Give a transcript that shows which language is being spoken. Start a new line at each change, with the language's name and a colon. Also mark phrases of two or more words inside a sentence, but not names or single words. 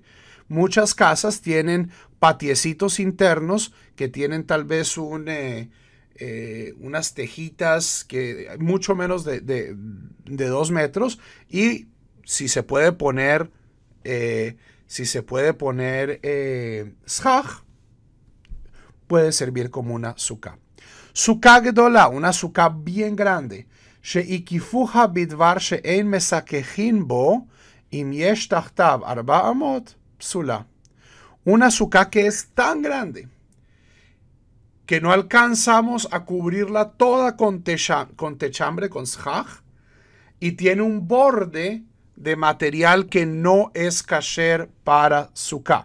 Spanish: Muchas casas tienen patiecitos internos que tienen tal vez unas tejitas que mucho menos de 2 metros, y si se puede poner shaj, puede servir como una suká.
Hebrew: סוכה גדולה,
Spanish: una suká bien grande.
Hebrew: שאיקפוה בדבר שאין מסככין בו אם יש תחתיו 4 אמות פסולה.
Spanish: Una suká que es tan grande que no alcanzamos a cubrirla toda con techambre, con shaj, y tiene un borde de material que no es kasher para suká.